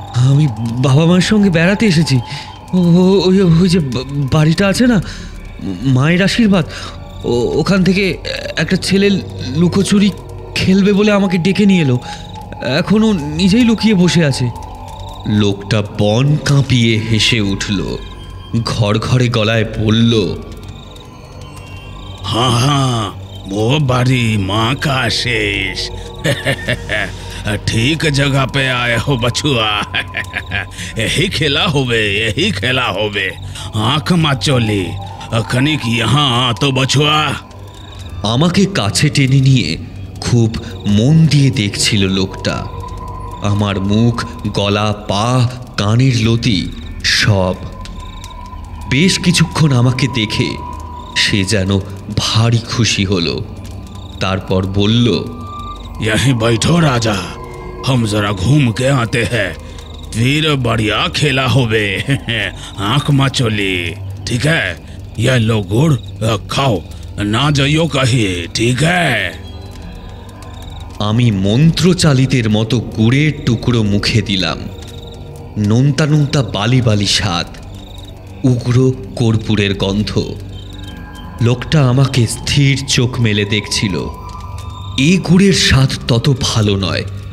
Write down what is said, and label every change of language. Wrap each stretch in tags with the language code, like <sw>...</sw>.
<bn>আমি বাবা মার সঙ্গে বেড়াতে এসেছি। ওই যে বাড়িটা আছে না, মায়ের আশীর্বাদ, ওখান থেকে একটা ছেলে লুকোচুরি খেলবে বলে আমাকে ডেকে নিয়ে এলো। এখনও নিজেই লুকিয়ে বসে আছে। লোকটা বন কাঁপিয়ে হেসে উঠল, ঘড়ঘড়ে গলায় বলল,</bn> <hi>हाँ हाँ वो बारी माँ का शेष ठीक जगह पे आए हो बछुआ यही खेला होवे यही खेला होवे आंख माचोली खनिक यहाँ तो बछुआ।</hi> <bn>আমাকে কাছে টেনে নিয়ে খুব মন দিয়ে দেখছিল লোকটা। আমার মুখ, গলা, পা, কানের লতি সব। বেশ কিছুক্ষণ আমাকে দেখে সে যেন ভারী খুশি হলো। তারপর বলল,</bn> <hi>यहीं बैठो राजा, हम जरा घूम के आते हैं, फिर बढ़िया खेला होवे आंख माचोली। ठीक है, ये लो गुड़ खाओ, ना जाइयो कहीं, ठीक है।</hi> <bn>আমি মন্ত্রচালিতের মতো গুড়ের টুকরো মুখে দিলাম। নোনতা নোনতা বালি বালি স্বাদ, উগ্র কর্পূরের গন্ধ। লোকটা আমাকে স্থির চোখ মেলে দেখছিল। এই গুড়ের স্বাদ তত ভালো নয়।</bn>